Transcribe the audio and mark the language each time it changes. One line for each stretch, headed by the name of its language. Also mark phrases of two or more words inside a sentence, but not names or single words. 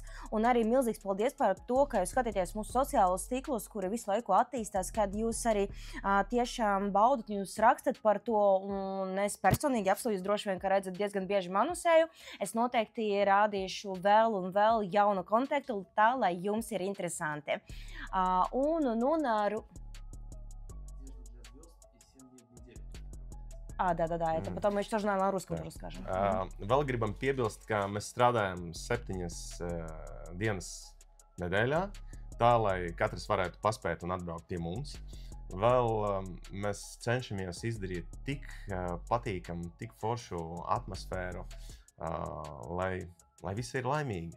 Latvian: Un arī milzīgs paldies par to, ka jūs skatāties mūsu sociālos tīklos, kuri visu laiku attīstās, kad jūs arī tiešām baudat, jūs rakstat par to, un es personīgi apsolu, jūs droši vien, ka redzat diezgan bieži manu seju. Es noteikti rādīšu vēl un vēl jaunu kontaktu tā, lai jums ir interesanti.
Russian: Да, это потом мы еще тоже на русском расскажем.
Latvian: Vēl gribam piebilst, ka mēs strādājam 7 dienas nedēļā, tā, lai katrs varētu paspēt un atbraukt pie mums. Vēl mēs cenšamies izdarīt tik patīkamu, tik foršu atmosfēru, lai visi ir laimīgi.